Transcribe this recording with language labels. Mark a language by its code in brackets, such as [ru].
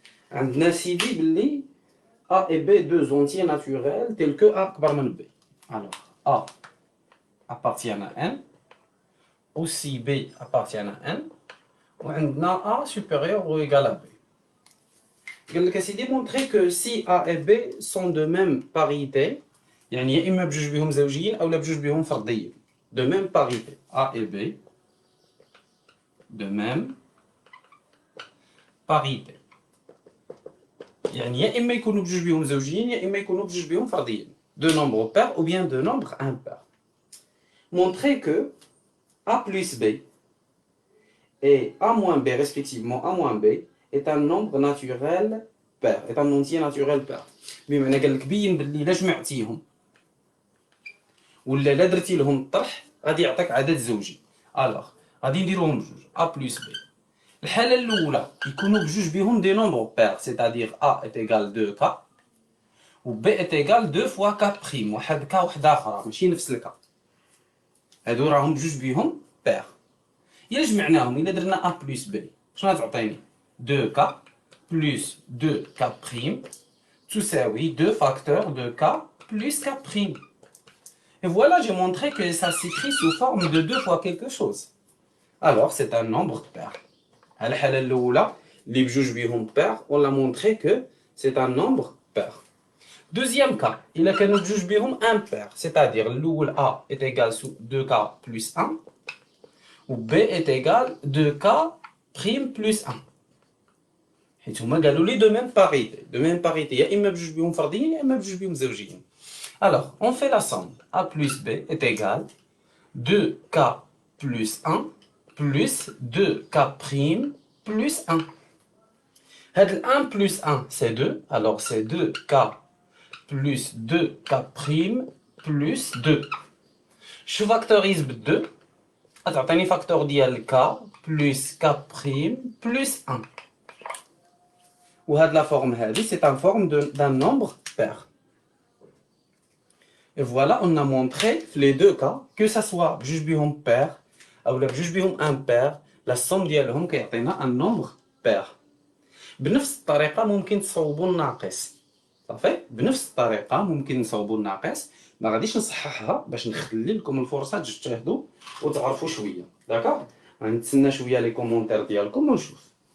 [ar] عندنا سيدي باللي [fr] A et B deux entiers naturels tels que A [ar] أكبر من [fr] B. Alors, A appartient à N, aussi B appartient à N, [ar] وعندنا [fr] A supérieur ou égal à B. [ar] قال لك سيدي [fr] montrer que si A et B sont de même parité, [ar] يعني يا إما بجوج بهم زوجيين أو لا بجوج بهم فرديين. [fr] De même parité. A et B de même parité. [ar] يعني يا إما يكونوا بجوج بهم زوجيين يا إما يكونوا بجوج بهم فرديين. [fr] Deux nombres pairs ou bien deux nombres impairs. Montrer que A plus B et A moins B respectivement A moins B est un nombre naturel pair, est un entier naturel pair. [ar] بمعنى قال لك بين باللي إلا جمعتيهم ولا إلا درتي لهم الطرح غادي يعطيك عدد زوجي. ألوغ غادي نديروهم بجوج A plus B. الحالة الأولى يكونوا بجوج بهم دي نومبر بير [fr] c'est-à-dire A est égal 2K و B est égal 2 fois K prime. [ar] واحد K وحدة أخرى ماشي نفس الكا. هادو راهم بجوج بهم بير. إلا جمعناهم إلا درنا [fr] A plus B [ar] شنو غتعطيني؟ [fr] 2K plus 2K prime تساوي 2 facteurs de K plus K prime. Et voilà, j'ai montré que ça s'écrit sous forme de 2 fois quelque chose. Alors, c'est un nombre pair. À la [ar] الأولى اللي بجوج بهم [fr] pair, on l'a montré que c'est un nombre pair. Deuxième cas, [ar] إلا كانوا بجوج بهم [fr] impair, c'est-à-dire الأول A est égal à 2K plus 1 و B est égal 2K prime plus 1. [ar] حيت هما قالوا لي [fr] de même parité [ar] يا إما بجوج بهم فرديين يا إما بجوج بهم زوجيين. [fr] Alors, on fait la somme. A plus B est égal 2K plus 1 plus 2K prime plus 1. Le 1 plus 1, c'est 2. Alors, c'est 2K plus 2K prime plus 2. Je factorise 2. Attends, un facteur d'IL K plus K prime plus 1. Ou la forme, c'est en forme d'un nombre pair. Et voilà, on a montré les deux cas, que ça soit juge bihom pair, ou juge bihom impair, la somme [ar] ديالهم [fr] كيعطينا un nombre pair. [ar] بنفس الطريقة ممكن تصوبوا الناقص. صافي؟ بنفس الطريقة ممكن نصوبوا الناقص، ما غاديش نصححها باش نخلي لكم الفرصة تجتهدوا وتعرفوا شوية. داكوغ؟ غنتسنى شوية لي كومونتير ديالكم ونشوف.